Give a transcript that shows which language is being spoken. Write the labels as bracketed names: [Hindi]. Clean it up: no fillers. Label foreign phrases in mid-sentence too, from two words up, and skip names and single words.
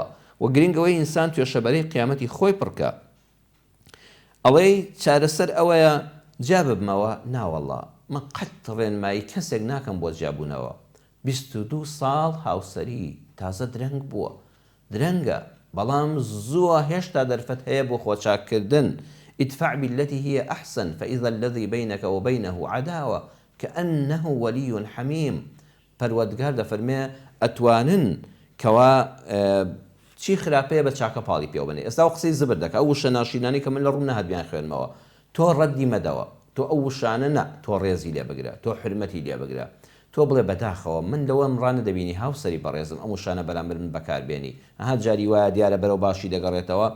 [Central Kurdish] و گرنگەوەی ئینسان توێشەبەرەی قیامەتی خۆی پڕکە. ئەڵێ چارەسەر ئەوەیە جا ببمەوە، ناوەڵڵا من قەت ڕێنمایی کەسێک ناکەم بۆ جیابوونەوە. 22 ساڵ هاوسەری تازە درەنگ بووە، درەنگە، بەڵام زووە هێشتا دەرفەت هەیە بۆ خۆچاکردن. [Arabic] ادفع بالتي هي أحسن فإذا الذي بينك وبينه عداوة كأنه ولي حميم. [Central Kurdish] پەروەردگار دەفەرمێ ئەتوانن کەوا چی خراپەیە بە چاکە پاڵی پێوە بنێ. ئێستا و قسەی زبر دەکە، ئەو وشە ناشینانی کە من لە ڕوو نەهاتبیان خوێنمەوە، تۆ ڕەدی مەدەوە، تۆ ئەو وشانە نە، تۆ ڕێزی لێ بگرە، تۆ حرمەتی لێ بگرە، تۆ بڵێ بەداخەوە من لەوە ئەمڕانە دەبینی هاوسەری بەڕێزم ئەم وشانە بەرامبەر من بەکاربێنی، ئەها جاری وایە دیارە بەرەو باشی دەگەڕێتەوە.